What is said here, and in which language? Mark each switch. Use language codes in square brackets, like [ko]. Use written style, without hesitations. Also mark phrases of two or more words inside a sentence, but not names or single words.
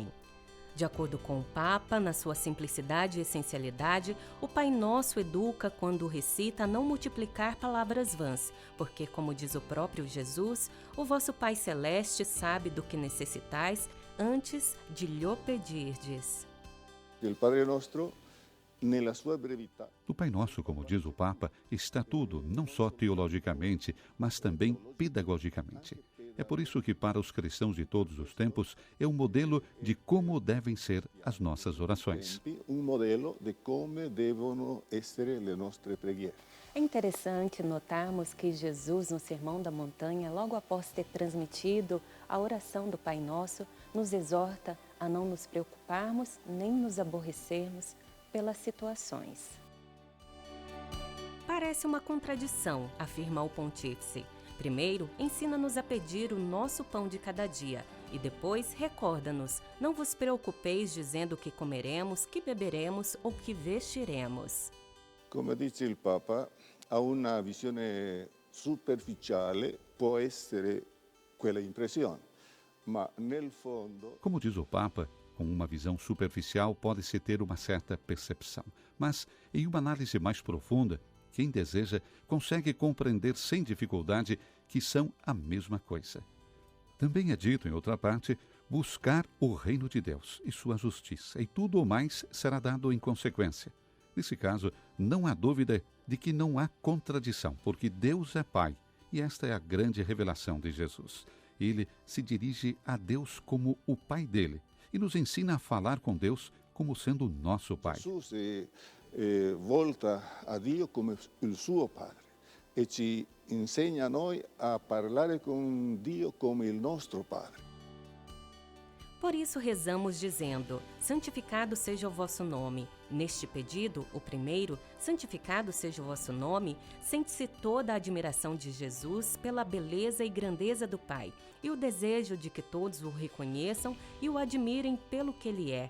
[pt] De acordo com o Papa, na sua simplicidade e essencialidade, o Pai Nosso educa quando recita a não multiplicar palavras vãs, porque, como diz o próprio Jesus, o vosso Pai Celeste sabe do que necessitais antes de lhe pedirdes. [it] Il Padre Nostro, nella sua brevità. [pt] No Pai Nosso, como diz o Papa, está tudo, não só teologicamente, mas também pedagogicamente. É por isso que, para os cristãos de todos os tempos, é um modelo de como devem ser as nossas orações. [it] Un modello di come devono essere le nostre preghiere. [pt] É interessante notarmos que Jesus, no Sermão da Montanha, logo após ter transmitido a oração do Pai Nosso, nos exorta a não nos preocuparmos nem nos aborrecermos pelas situações. Parece uma contradição, afirma o pontífice. Primeiro, ensina-nos a pedir o nosso pão de cada dia e depois recorda-nos, não vos preocupeis dizendo o que comeremos, que beberemos ou que vestiremos. [it] Come dice il Papa, a una visione superficiale può essere quella impressione, ma nel fondo... [pt] Como diz o Papa, com uma visão superficial pode-se ter uma certa percepção, mas em uma análise mais profunda, quem deseja consegue compreender sem dificuldade que são a mesma coisa. Também é dito, em outra parte, buscar o reino de Deus e sua justiça, e tudo o mais será dado em consequência. Nesse caso, não há dúvida de que não há contradição, porque Deus é Pai, e esta é a grande revelação de Jesus. Ele se dirige a Deus como o Pai dele, e nos ensina a falar com Deus como sendo nosso Pai. [it] Jesus volta a Dio come il suo Padre e ci insegna a noi a parlare con Dio come il nostro Padre. [pt] Por isso rezamos dizendo, santificado seja o vosso nome. Neste pedido, o primeiro, santificado seja o vosso nome, sente-se toda a admiração de Jesus pela beleza e grandeza do Pai e o desejo de que todos o reconheçam e o admirem pelo que ele é.